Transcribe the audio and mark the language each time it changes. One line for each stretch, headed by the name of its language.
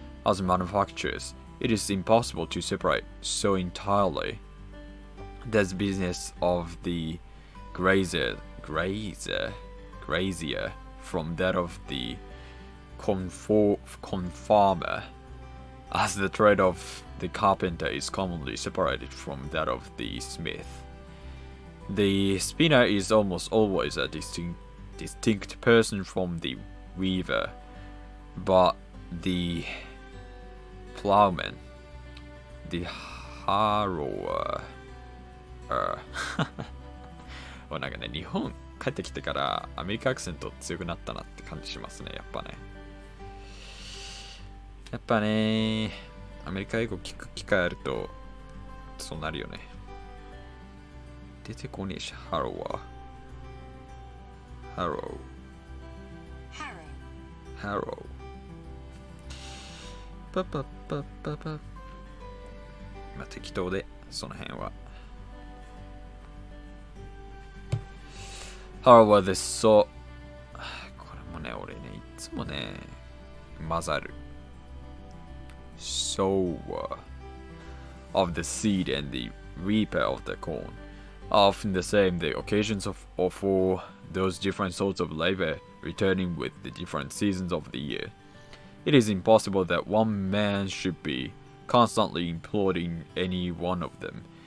English: As manufacturers, it is impossible to separate so entirely the business of the grazier from that of the confarmer, as the trade of the carpenter is commonly separated from that of the smith. The spinner is almost always a distinct person from the weaver, but the plowman, the harrower
Japanese: なんかね、日本帰ってきてからアメリカアクセント強くなったなって感じしますね、やっぱね。やっぱね、アメリカ英語聞く機会あるとそうなるよね。出てこねえし、ハローは。ハロー。ハロー。パパパパパ。まあ適当で、その辺は。
English: However, the so
Japanese: これもね、俺ね、いつもね、混ざる。
English: Sower of the seed and the reaper of the corn are often the same. The occasions for those different sorts of labor returning with the different seasons of the year. It is impossible that one man should be constantly employed in any one of them.